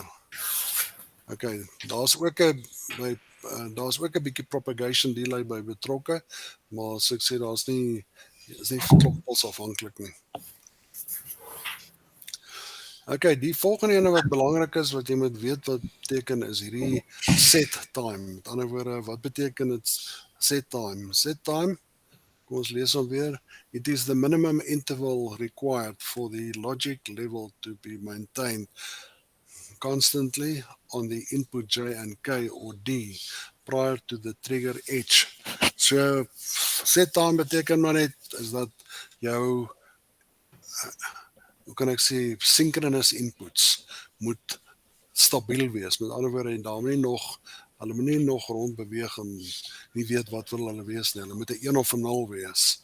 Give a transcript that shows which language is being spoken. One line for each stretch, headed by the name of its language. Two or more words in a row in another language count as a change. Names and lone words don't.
Afrikaans: Okay, daar's ook 'n bietjie
English: propagation delay
Afrikaans: by betrokke, maar as ek sê daar's nie is nie klokpuls afhanklik nie. Okay, die volgende ene wat belangrik is wat jy moet weet wat beteken is hierdie
English: set time.
Afrikaans: Met ander woorde, wat beteken dit
English: set time? Set time,
Afrikaans: kom ons lees hom weer.
English: It is the minimum interval required for the logic level to be maintained constantly on the input J and K or D prior to the trigger H.
Afrikaans: So
English: set time
Afrikaans: beteken maar net is dat jou hoe kan ek sê
English: synchronous inputs
Afrikaans: moet stabiel wees. Met ander woorde, hulle moet nie nog rond beweeg en nie weet wat wil hulle wees nie. Hulle moet 'n 1 of 'n 0 wees.